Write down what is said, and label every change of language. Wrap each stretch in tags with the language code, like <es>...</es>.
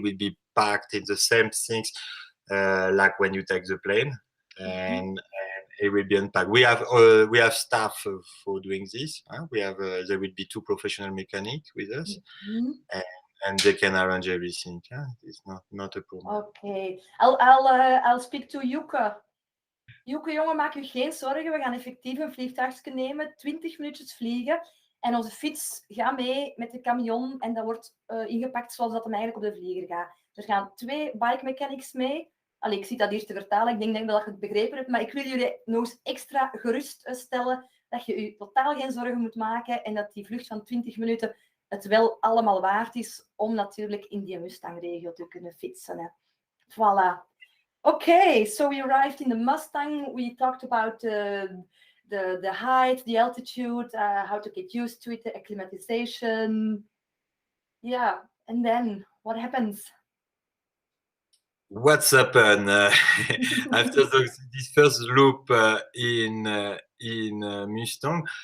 <en>It will be packed in the same things like when you take the plane, and it will be unpacked. We have staff for doing this. We have there will be 2 professional mechanics with us. And they can arrange everything. It's not a problem. Okay, I'll speak to Yuka.</en> <nl>Yuka, jongen, maak u geen zorgen. We gaan effectief een vliegtuigje nemen, 20 minuutjes vliegen. En onze fiets gaat mee met de camion en dat wordt ingepakt zoals dat hem eigenlijk op de vlieger gaat. Er gaan 2 bike mechanics mee. Allee, ik zit dat hier te vertalen, ik denk dat je het begrepen hebt, maar ik wil jullie nog eens extra geruststellen dat je je totaal geen zorgen moet maken en dat die vlucht van 20 minuten het wel allemaal waard is om natuurlijk in die Mustang-regio te kunnen fietsen. Hè. Voilà.</nl> <en>Okay, so we arrived in the Mustang. We talked about the height, the altitude, how to get used to it, the acclimatization. Yeah, and then what happens? What's happened after this first loop in Mustang?</en>